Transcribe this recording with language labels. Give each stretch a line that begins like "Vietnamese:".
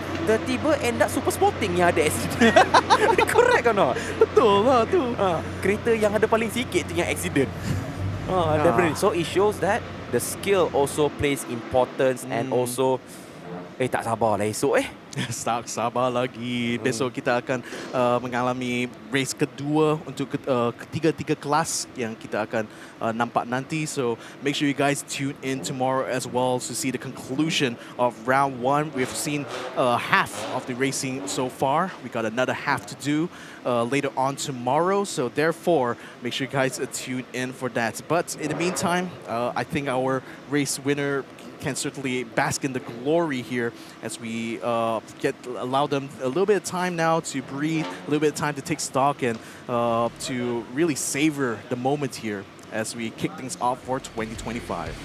Malay: Tiba-tiba
English: end up super sporting
Malay: yang ada
English: accident. Correct or not?
Malay: Betul lah tu. Kereta yang ada paling sikit tu yang accident. Definitely.
English: So it shows that the skill also plays importance and also
Malay: tak sabar lah esok Tak sabar lagi. Besok kita akan mengalami race kedua untuk ketiga-tiga kelas yang kita akan nampak nanti.
English: So make sure you guys tune in tomorrow as well to see the conclusion of round 1. We've seen half of the racing so far. We got another half to do later on tomorrow. So therefore, make sure you guys tune in for that. But in the meantime, I think our race winner can certainly bask in the glory here as we allow them a little bit of time now to breathe, a little bit of time to take stock and to really savor the moment here as we kick things off for 2025.